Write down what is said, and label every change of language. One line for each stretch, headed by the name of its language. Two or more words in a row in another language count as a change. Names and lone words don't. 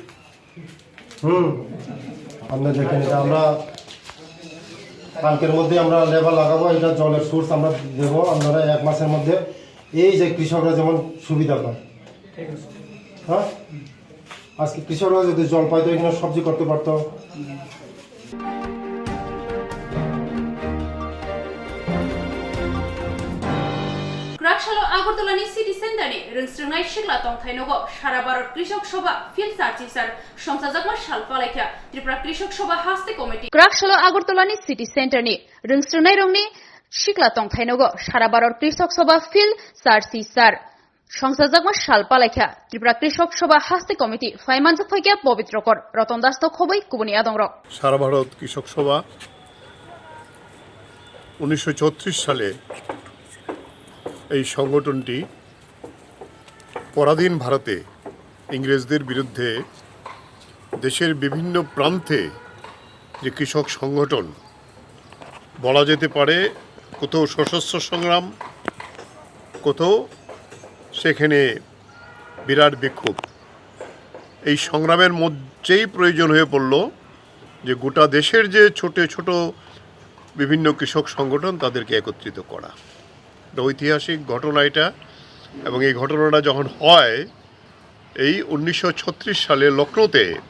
Bangla: আপনার দেখেন এটা আমরা কালকের মধ্যে আমরা লেবার লাগাবো এটা জলের সোর্স আমরা দেবো আপনারা এক মাসের মধ্যে এই যে কৃষকরা যেমন সুবিধা পায় হ্যাঁ আজকে কৃষকরা যদি জল পাইতো এখানে সবজি করতে পারতো
Kok Borok: গ্রাকশালো আগরতলানি সিটি সেন্টারে রংস্রংনাय शिगला तंथायनगो सारा भारत कृषक सभा फिल्ड सार्चिसार संसाजाकमा सालफालायखा त्रिपुरा कृषक सभा हास्ते कमिटी ग्राकशालो আগরতলানি सिटी सेन्टारनि रंस्रंनाय रंनि शिगला तंथायनगो सारा भारत कृषक सभा फिल्ड सार्चिसार संसाजाकमा सालफालायखा त्रिपुरा कृषक सभा हास्ते कमिटी फाइमानजक फैका पवित्रकर रतन दास तो खबै कुबनि आदंर
Bangla: সারা ভারত কৃষক সভা 1934 সালে এই সংগঠনটি পরাধীন ভারতে ইংরেজদের বিরুদ্ধে দেশের বিভিন্ন প্রান্তে যে কৃষক সংগঠন বলা যেতে পারে কোথাও সশস্ত্র সংগ্রাম কোথাও সেখানে বিরাট বিক্ষোভ এই সংগ্রামের মধ্যেই প্রয়োজন হয়ে পড়ল যে গোটা দেশের যে ছোট ছোট বিভিন্ন কৃষক সংগঠন তাদেরকে একত্রিত করা ঐতিহাসিক ঘটনা এটা এবং এই ঘটনাটা যখন হয় এই 1936 সালে লখনৌতে